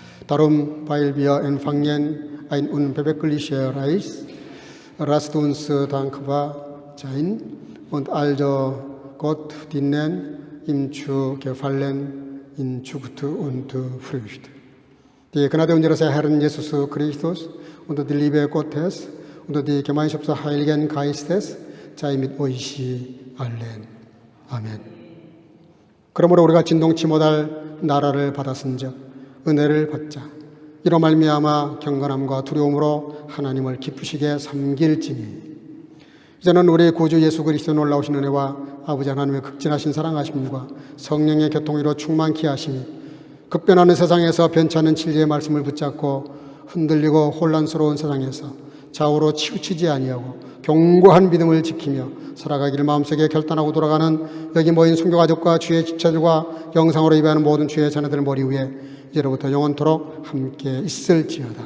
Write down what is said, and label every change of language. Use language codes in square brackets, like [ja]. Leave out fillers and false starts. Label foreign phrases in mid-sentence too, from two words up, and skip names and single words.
[de] Darum, weil wir empfangen ein unbewegliche Reich, lasst uns dankbar sein und also Gott dienen, ihm zu gefallen in Zucht und Frucht. Die Gnade unseres Herrn Jesus Christus und die Liebe Gottes und die Gemeinschaft des Heiligen Geistes sei mit euch allen. [ko] 아멘. 그러므로 우리가 진동치 못할 나라를 받았은즉 은혜를 받자. 이로 말미암아 경건함과 두려움으로 하나님을 기쁘시게 섬길지니. 이제는 우리 구주 예수 그리스도 놀라우신 은혜와 아버지 하나님의 극진하신 사랑하심과 성령의 교통으로 충만케 하심이 급변하는 세상에서 변치 않는 진리의 말씀을 붙잡고 흔들리고 혼란스러운 세상에서 좌우로 치우치지 아니하고 견고한 믿음을 지키며 살아가기를 마음속에 결단하고 돌아가는 여기 모인 선교가족과 주의 집체들과 영상으로 예배하는 모든 주의 자녀들 머리 위에 이제로부터 영원토록 함께 있을지어다.